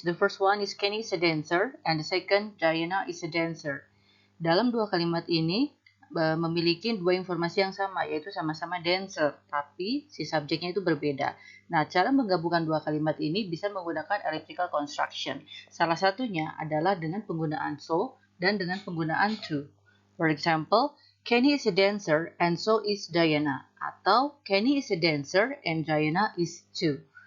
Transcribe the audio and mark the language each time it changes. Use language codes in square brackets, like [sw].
[en] The first one is Kenny is a dancer and the second Diana is a dancer. [id] Dalam dua kalimat ini memiliki dua informasi yang sama, yaitu sama-sama dancer, tapi si subjeknya itu berbeda. Nah, cara menggabungkan dua kalimat ini bisa menggunakan elliptical construction. Salah satunya adalah dengan penggunaan so dan dengan penggunaan to. [en] For example, Kenny is a dancer and so is Diana. [id] Atau [en] Kenny is a dancer and Diana is too.